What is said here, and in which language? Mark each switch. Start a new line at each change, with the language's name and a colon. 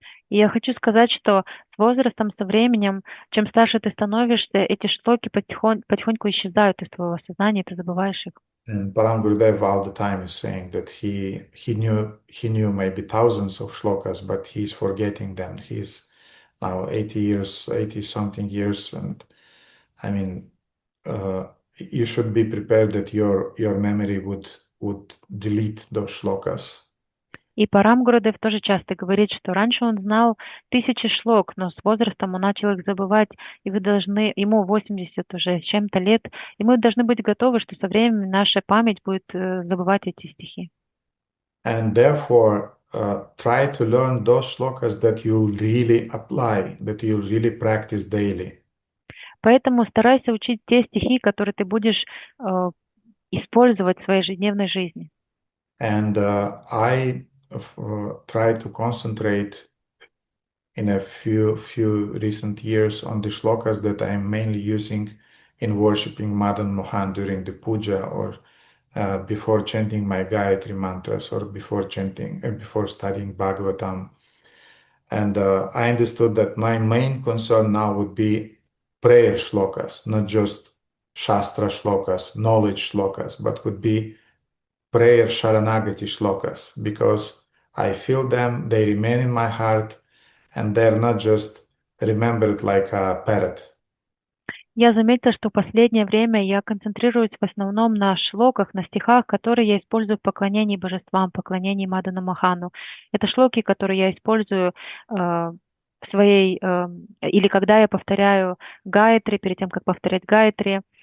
Russian: И я хочу сказать, что с возрастом, со временем, чем старше ты становишься, эти шлоки потихоньку исчезают из твоего сознания, и ты забываешь их.
English: And Param Gurudev all the time is saying that he knew maybe thousands of shlokas, but he's forgetting them. He's now 80 something years, and I mean, you should be prepared that your memory would delete those shlokas.
Russian: И Парам Гурудев тоже часто говорит, что раньше он знал тысячи шлок, но с возрастом он начал их забывать, и вы должны, ему 80 уже с чем-то лет, и мы должны быть готовы, что со временем наша память будет забывать эти стихи.
English: And therefore, try to learn those shlokas that you'll really apply, that you'll really practice daily.
Russian: Поэтому старайся учить те стихи, которые ты будешь использовать в своей ежедневной жизни.
English: And I try to concentrate in a few recent years on the shlokas that I'm mainly using in worshiping Madan Mohan during the puja or before chanting my Gayatri mantras or before studying Bhagavatam. And I understood that my main concern now would be prayer shlokas, not just Shastra shlokas, knowledge shlokas, but would be prayer Sharanagati shlokas, because I feel them, they remain in my heart, and they're not just remembered like a parrot.
Russian: Я заметила, что в последнее время я концентрируюсь в основном на шлоках, на стихах, которые я использую в поклонении божествам, поклонении Мадану Махану. Это шлоки, которые я использую в своей, или когда я повторяю Гайатри, перед тем, как повторять Гайатри.